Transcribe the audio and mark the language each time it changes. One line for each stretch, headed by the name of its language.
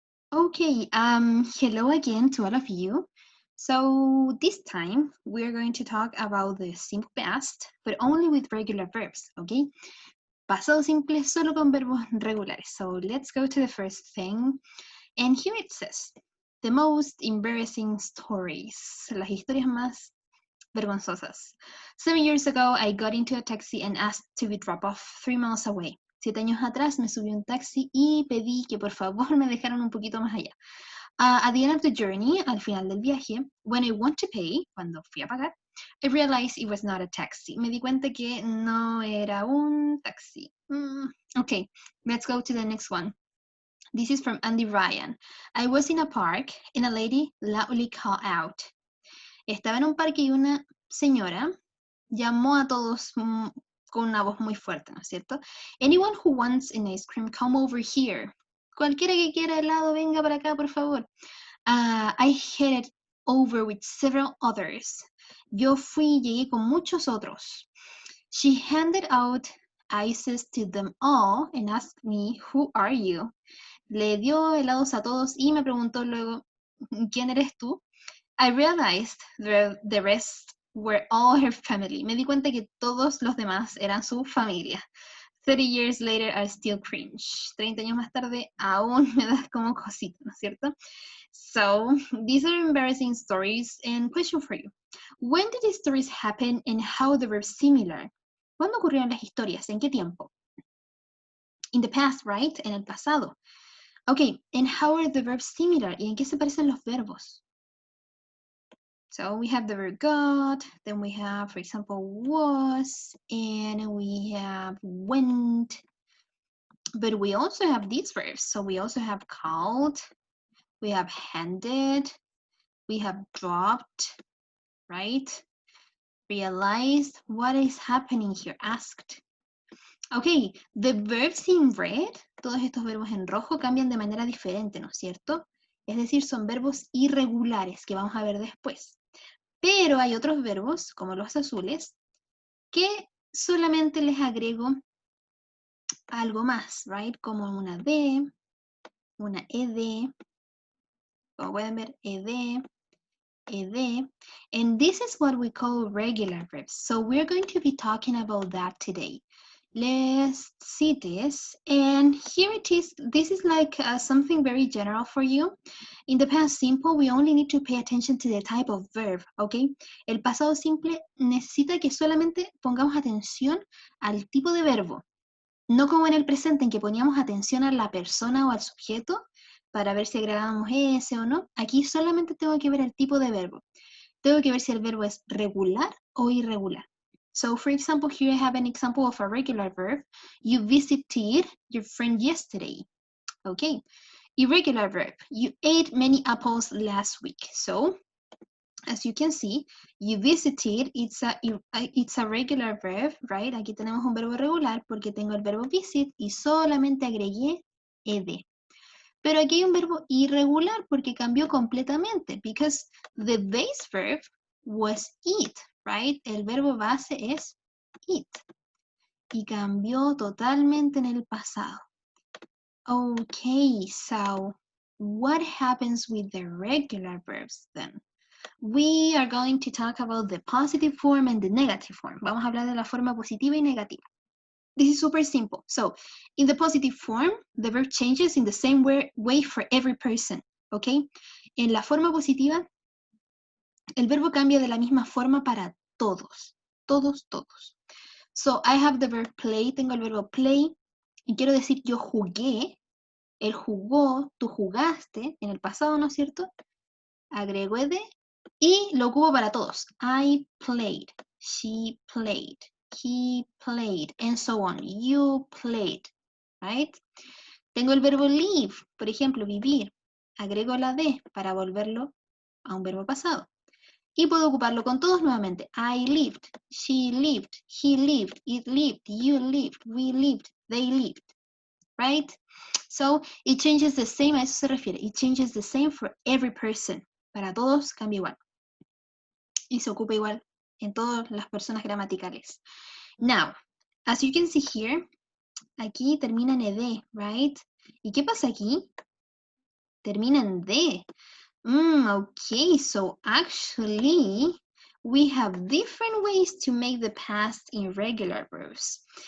English: Okay, hello again to all of you. So this time we're going to talk about the simple past, but only with regular verbs, okay?
Spanish: Pasado simple solo con verbos regulares.
English: So let's go to the first thing. And here it says, the most embarrassing stories.
Spanish: Las historias más vergonzosas.
English: 7 years ago, I got into a taxi and asked to be dropped off 3 miles away.
Spanish: 7 años atrás me subí a un taxi y pedí que por favor me dejaran un poquito más allá.
English: At the end of the journey,
Spanish: al final del viaje,
English: when I want to pay,
Spanish: cuando fui a pagar,
English: I realized it was not a taxi.
Spanish: Me di cuenta que no era un taxi.
English: Okay, let's go to the next one. This is from Andy Ryan. I was in a park and a lady loudly called out.
Spanish: Estaba en un parque y una señora llamó a todos con una voz muy fuerte, ¿no es cierto?
English: Anyone who wants an ice cream, come over here.
Spanish: Cualquiera que quiera helado, venga para acá, por favor.
English: I headed over with several others.
Spanish: Yo fui y llegué con muchos otros.
English: She handed out ices to them all and asked me, who are you?
Spanish: Le dio helados a todos y me preguntó luego, ¿quién eres tú?
English: I realized the rest were all her family.
Spanish: Me di cuenta que todos los demás eran su familia.
English: 30 years later, I still cringe.
Spanish: 30 años más tarde, aún me da como cosita, ¿no es cierto?
English: So, these are embarrassing stories. And question for you. When did these stories happen and how they were similar?
Spanish: ¿Cuándo ocurrieron las historias? ¿En qué tiempo?
English: In the past, right?
Spanish: En el pasado.
English: Okay, and how are the verbs similar?
Spanish: ¿Y en qué se parecen los verbos?
English: So we have the verb got, then we have, for example, was, and we have went. But we also have these verbs. So we also have called, we have handed, we have dropped, right? Realized. What is happening here? Asked. Okay, the verbs in red,
Spanish: todos estos verbos en rojo cambian de manera diferente, ¿no es cierto? Es decir, son verbos irregulares que vamos a ver después. Pero hay otros verbos, como los azules, que solamente les agrego algo más,
English: right?
Spanish: Como una D, una ED, como pueden ver, ED, ED.
English: And this is what we call regular verbs. So we're going to be talking about that today. Let's see this. And here it is. This is like something very general for you. In the past simple, we only need to pay attention to the type of verb, okay?
Spanish: El pasado simple necesita que solamente pongamos atención al tipo de verbo. No como en el presente, en que poníamos atención a la persona o al sujeto para ver si agregábamos ese o no. Aquí solamente tengo que ver el tipo de verbo. Tengo que ver si el verbo es regular o irregular.
English: So, for example, here I have an example of a regular verb. You visited your friend yesterday. Okay. Irregular verb. You ate many apples last week. So, as you can see, you visited, it's a regular verb, right?
Spanish: Aquí tenemos un verbo regular porque tengo el verbo visit y solamente agregué ed. Pero aquí hay un verbo irregular porque cambió completamente
English: because the base verb was eat, right?
Spanish: El verbo base es eat y cambió totalmente en el pasado.
English: Okay, so what happens with the regular verbs then? We are going to talk about the positive form and the negative form.
Spanish: Vamos a hablar de la forma positiva y negativa.
English: This is super simple. So, in the positive form, the verb changes in the same way for every person, okay?
Spanish: En la forma positiva, el verbo cambia de la misma forma para todos. Todos, todos.
English: So, I have the verb play,
Spanish: tengo el verbo play, y quiero decir yo jugué, él jugó, tú jugaste, en el pasado, ¿no es cierto? Agrego ed, y lo ocupo para todos.
English: I played, she played, he played, and so on. You played, right?
Spanish: Tengo el verbo live, por ejemplo, vivir. Agrego la D para volverlo a un verbo pasado. Y puedo ocuparlo con todos nuevamente.
English: I lived, she lived, he lived, it lived, you lived, we lived, they lived, right? So, it changes the same,
Spanish: a eso se refiere.
English: It changes the same for every person.
Spanish: Para todos cambia igual. Y se ocupa igual en todas las personas gramaticales.
English: Now, as you can see here,
Spanish: aquí termina en ed,
English: right?
Spanish: ¿Y qué pasa aquí? termina en D.
English: Okay, so actually we have different ways to make the past irregular verbs.